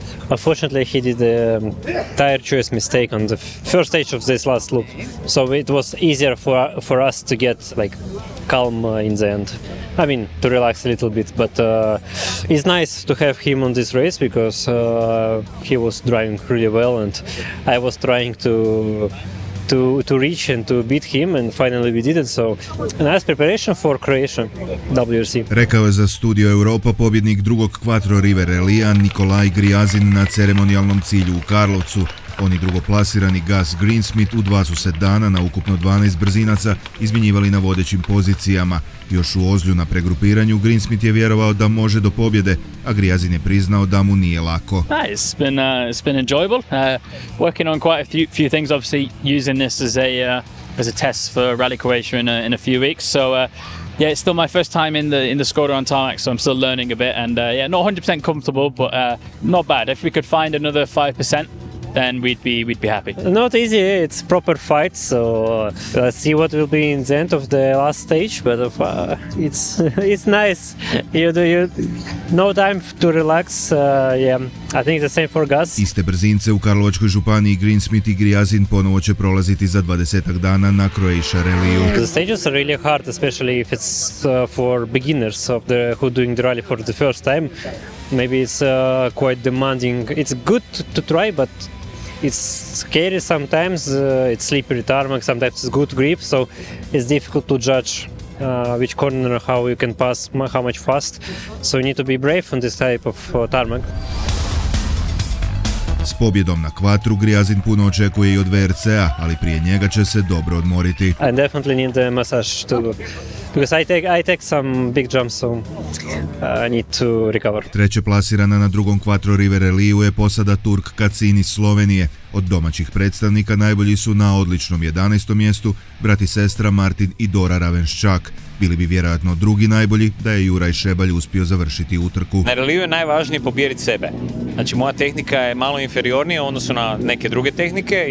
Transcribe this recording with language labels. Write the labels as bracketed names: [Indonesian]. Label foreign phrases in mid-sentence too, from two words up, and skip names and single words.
[English] Unfortunately, he did a tire choice mistake on the first stage of this last loop, so it was easier for us to get like calm in the end. I mean, to relax a little bit, but it's nice to have him on this race because he was driving really well, and I was trying to reach and to beat him, and finally we did it, so a nice preparation for Croatia WRC. [Croatian] Rekao je za Studio Europa pobjednik drugog Quattro River Rallija Nikolaj Grijazin na ceremonijalnom cilju u Karlovcu. Oni drugoplasirani Gus Greensmith u 20 dana na ukupno 12 brzinaca izmjenjivali na vodećim pozicijama. Još u Ozlju na pregrupiranju Greensmith je vjerovao da može do pobjede, a Grijazin je priznao da mu nije lako. [English] It's been enjoyable. Working on quite a few things, obviously using this as a test for Rally Croatia in a few weeks. So yeah, it's still my first time in the Skoda on tarmac, so I'm still learning a bit, and yeah, not 100% comfortable, but not bad. If we could find another 5%, then we'd be happy. Not easy, it's proper fight, so let's see what will be in the end of the last stage, but it's nice. You no time to relax. Yeah, I think the same for Gus. [Croatian] Iste brzince u Karlovačkoj županiji Greensmith i Grijazin ponovo će prolaziti za 20 dana na Croatia Ralliju. [English] The stages are really hard, especially if it's for beginners who doing the rally for the first time. Maybe it's quite demanding. It's good to try, but it's scary sometimes. It's slippery tarmac, sometimes it's good grip, so it's difficult to judge which corner, how you can pass, how much fast. So you need to be brave on this type of tarmac. [Croatian] S pobjedom na Quattru Grijazin puno očekuje i od VRC-a, ali prije njega će se dobro odmoriti. [English] I definitely need a massage too, because I take some big jumps, so I need to recover. [Croatian] Treće plasirana na drugom Quattro River Ralliju je posada Turk Kacin iz Slovenije. Od domaćih predstavnika najbolji su na odličnom 11. mjestu brat i sestra Martin i Dora Ravenščak. Bili bi vjerojatno drugi najbolji da je Juraj Šebalj uspio završiti utrku. Na reliju je najvažnije pobijediti sebe. Znači, moja tehnika je malo inferiornija u odnosu na neke druge tehnike.